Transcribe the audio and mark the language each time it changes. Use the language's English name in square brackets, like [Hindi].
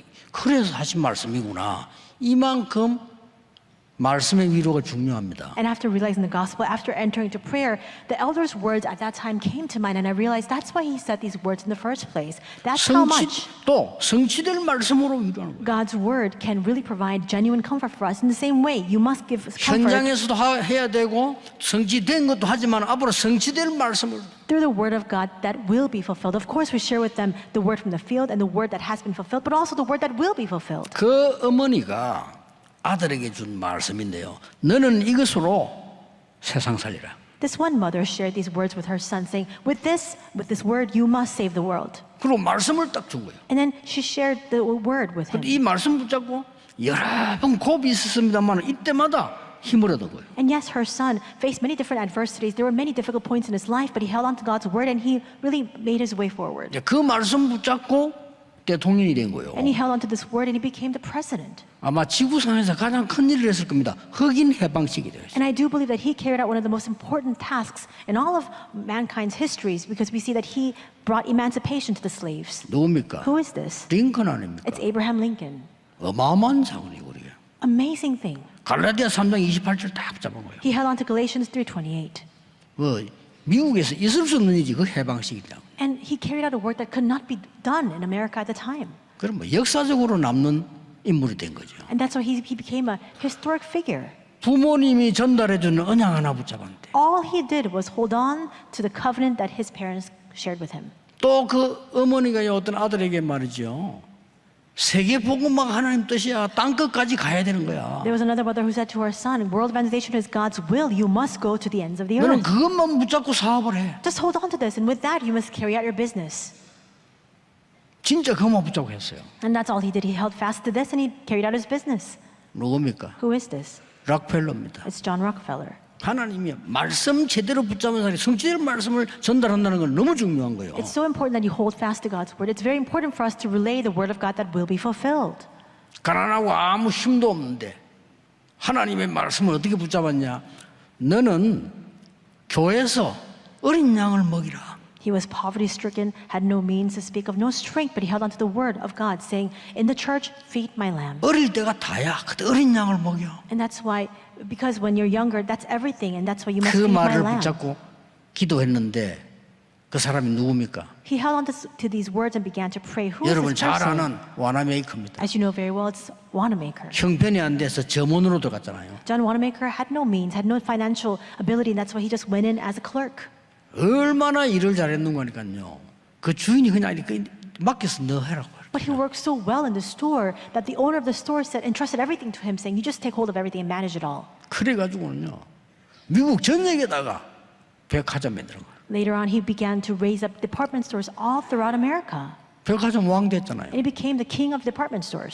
[Korean] 그래서 하신 말씀이구나. 이만큼 말씀의 위로가 중요합니다. [English] And after realizing the gospel, after entering into prayer, the elder's words at that time came to mind, and I realized that's why he said these words in the first place. That's how much [Korean] 또 성취될 말씀으로 위로하는 거예요. [English] God's word can really provide genuine comfort for us. In the same way, you must give comfort [Korean] 현장에서도 해야 되고 성취된 것도 하지만 앞으로 성취될 말씀을 [English] through the word of God that will be fulfilled. Of course, we share with them the word from the field and the word that has been fulfilled, but also the word that will be fulfilled. [Korean] 그 어머니가 아들에게 준 말씀인데요. 너는 이것으로 세상 살리라. [English] This one mother shared these words with her son, saying, with this word, you must save the world. [Korean] 그리고 말씀을 딱 준 거예요. [English] And then she shared the word with him. [Korean] 이 말씀 붙잡고 여러 번 고비 있었습니다만 이때마다 힘을 얻은 거예요. [English] And yes, her son faced many different adversities. There were many difficult points in his life, but he held on to God's word and he really made his way forward. [Korean] 이제 그 말씀 붙잡고 대통령이 된 거예요. [English] And he held on to this word and he became the president. [Korean] 아마 지구상에서 가장 큰 일을 했을 겁니다. 흑인 해방식이 되었어요. [English] And I do believe that he carried out one of the most important tasks in all of mankind's histories because we see that he brought emancipation to the slaves. [Korean] 누굽니까? [English] Who is this? [Korean] 링컨 아닙니까? [English] It's Abraham Lincoln. [Korean] 어마어마한 사건이고 우리가. [English] Amazing thing. [Korean] 갈라디아 3장 28절 딱 붙잡은 거예요. [English] He held on to Galatians 3:28. [Korean] 미국에서 있을 수 없는 일이 그 해방식이다. [English] And he carried out a work that could not be done in America at the time. [Korean] 그럼 역사적으로 남는 인물이 된 거죠. [English] And that's why he became a historic figure. [Korean] 부모님이 전달해 주는 언약 하나 붙잡았는데 [English] All he did was hold on to the covenant that his parents shared with him. [Korean] 또 그 어머니가 어떤 아들에게 말이죠. 세계 복음화가 하나님 뜻이야. 땅 끝까지 가야 되는 거야. [English] There was another mother who said to her son, world evangelization is God's will. You must go to the ends of the [Korean] 너는 그것만 붙잡고 사업을 해. [English] Just hold on to this, and with that, you must carry out your business. [Korean] 진짜 그것만 붙잡고 했어요. [English] And that's all he did. He held fast to this, and he carried out his business. [Korean] 누굽니까? [English] Who is this? [Korean] 락펠러입니다. [English] It's John Rockefeller. [Korean] 하나님이 말씀 제대로 붙잡은 사람이 성취될 말씀을 전달한다는 건 너무 중요한 거예요. [English] It's so important that you hold fast to God's word. It's very important for us to relay the word of God that will be fulfilled. [Korean] 가난하고 아무 힘도 없는데 하나님의 말씀을 어떻게 붙잡았냐? 너는 교회에서 어린 양을 먹이라. [English] He was poverty-stricken, had no means to speak of, no strength, but he held on to the word of God, saying, in the church, feed my lamb. [Korean] 어릴 때가 다야. 그때 어린 양을 먹여. [English] And that's why, because when you're younger, that's everything, and that's why you must [Korean] 그 [English] feed my [Korean] 말을 [English] lamb. [Korean] 붙잡고 기도했는데 그 사람이 누굽니까? [English] He held on to these words and began to pray. Who is [Korean] 여러분 [English] this [Korean] 잘 [English] person? [Korean] 아는 와나메이커입니다. [English] As you know very well, it's Wanamaker. [Korean] 형편이 안 돼서 점원으로 들어갔잖아요. [English] John Wanamaker had no means, had no financial ability, and that's why he just went in as a clerk. [Korean] 얼마나 일을 잘했는가 하니까요. 그 주인이 그냥 이렇게 맡겨서 너 해라고. [English] But he worked so well in the store that the owner of the store said, entrusted everything to him, saying, you just take hold of everything and manage it all. [Korean] 그래가지고는요. 미국 전역에다가 백화점 만드는 거예요. Later on, he began to raise up department stores all throughout America. 백화점 왕 됐잖아요. And he became the king of department stores.